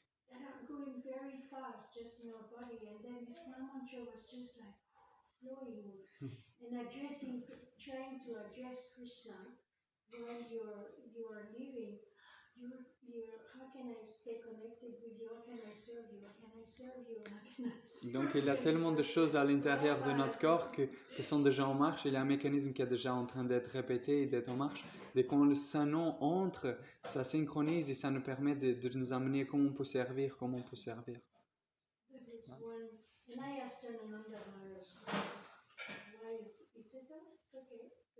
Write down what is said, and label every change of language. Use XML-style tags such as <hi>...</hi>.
<en>that are going very fast just in our body. And then this mantra was just like flowing and trying to address Krishna while you're living. How can I stay connected with you? How can I serve you? How can I serve you? How can I serve</en> <fr>Donc il y a tellement de choses à l'intérieur de notre corps qui sont déjà en marche. Il y a un mécanisme qui est déjà en train d'être répété et d'être en marche. Dès quand le Saint-Nom entre, ça synchronise et ça nous permet de nous amener comment on peut servir, comment on peut servir.</fr> <en>And I asked Ananda Maharaj, why is it that? It's okay.</en>